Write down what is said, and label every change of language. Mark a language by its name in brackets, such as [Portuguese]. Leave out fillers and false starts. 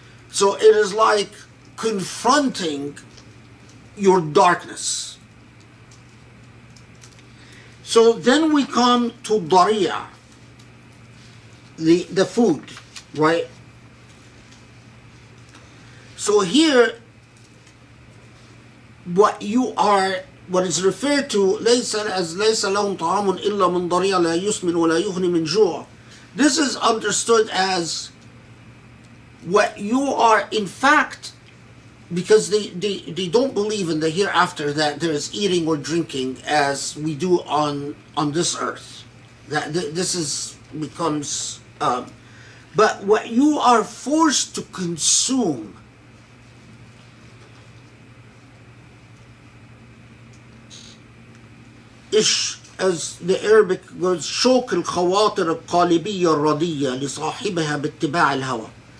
[English] So it is like confronting your darkness. So then we come to Dariya, the food, right? So here, what is referred to [Arabic] ليس لهم طعام إلا من ضريع لا يسمن ولا يغني من جوع. [English] This is understood as what you are in fact, because they don't believe in the hereafter that there is eating or drinking as we do on this earth. That this becomes but what you are forced to consume is, as the Arabic goes, [Arabic] شوك الخواطر القالبية الردية لصاحبها باتباع الهوى.